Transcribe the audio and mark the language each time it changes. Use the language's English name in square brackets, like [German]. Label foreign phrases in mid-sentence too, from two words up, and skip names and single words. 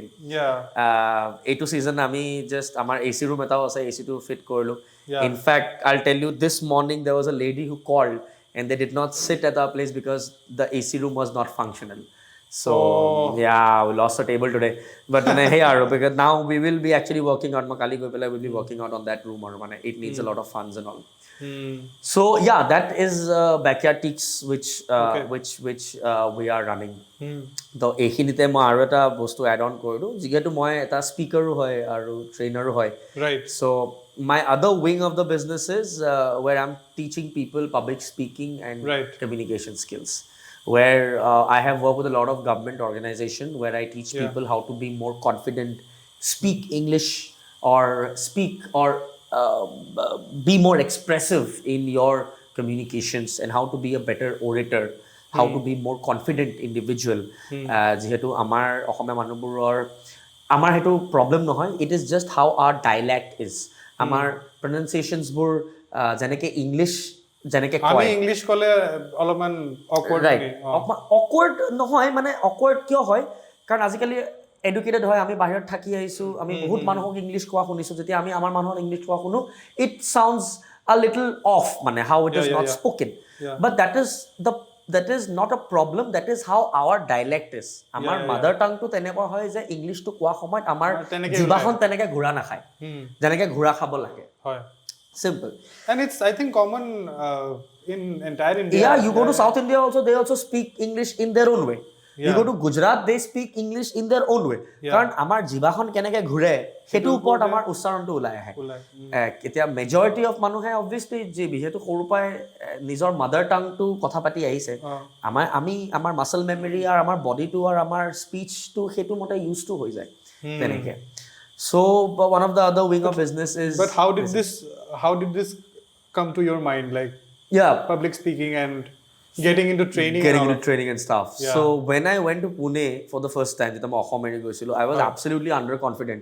[English] Yeah. [Assamese] এইটো season আমি just আমাৰ [English] AC room [Assamese] এটাও আছে, AC টো fit কৰিলো. [English] Yeah. In fact, I'll tell you, this morning there was a lady who called and they did not sit at our place because the AC room was not functional. So yeah, we lost a table today. But hey, because now we will be actually working on Makali Gopala will be working out on that room, or it needs a lot of funds and all. So yeah, that is backyard teaks which we are running. [Assamese] The এইখিনিতে মই আৰু এটা বস্তু [English] add on [Assamese] কৰিলোঁ, যিহেতু মই এটা স্পীকাৰো হয় আৰু ট্ৰেইনাৰো হয়. [English] Right. So my other wing of the business is where I'm teaching people public speaking and communication skills. Where I have worked with a lot of government organization where I teach people how to be more confident, speak English or speak or be more expressive in your communications, and how to be a better orator, how to be more confident individual. [Assamese] যিহেতু আমাৰ অসমীয়া মানুহবোৰৰ আমাৰ সেইটো প্ৰব্লেম নহয়, [English] it is just how our dialect is. [Assamese] আমাৰ pronunciationsবোৰ যেনেকৈ ইংলিছ যেনেকৈ কয়, আমি ইংলিছ ক'লে অলপমান awkward right, awkward নহয়, মানে awkward কিয় হয় কাৰণ আজিকালি এডুকেটেড হয়, আমি বাহিৰত থাকি আহিছোঁ, আমি বহুত মানুহক ইংলিছ কোৱা শুনিছোঁ, যেতিয়া আমি আমাৰ মানুহক ইংলিছ কোৱা শুনো [English] it sounds a little off, [Assamese] মানে [English] how it is not spoken. But that is not a problem, that is how our dialect is. [Assamese] আমাৰ [English] mother tongueটো [Assamese] তেনেকুৱা হয় যে ইংলিছটো কোৱা সময়ত আমাৰ জিভাখন তেনেকৈ ঘূৰা নাখায়, যেনেকৈ ঘূৰা খাব লাগে. হয়. [English] Simple. And it's, I think, common in entire India. Yeah, you go to South India also, they also speak English in their own way. You go to Gujarat, they speak English in their own way. [Assamese] কাৰণ আমাৰ জিভাখন কেনেকৈ ঘূৰে সেইটোৰ ওপৰত আমাৰ উচ্চাৰণটো ওলাই আহে. এতিয়া [English] majority of [Assamese] মানুহে অবভিয়াছলি যিহেতু সৰুৰ পৰাই নিজৰ মাদাৰ টাংটো কথা পাতি আহিছে, আমাৰ [English] muscle memory [Assamese] আৰু আমাৰ বডিটো আৰু আমাৰ স্পীচটো সেইটো মতে ইউজটো হৈ যায় তেনেকৈ. [English] So one of the other wing of business is. But how did this come to your mind, like public speaking and getting into training and stuff. So when I went to Pune for the first time, I was absolutely underconfident.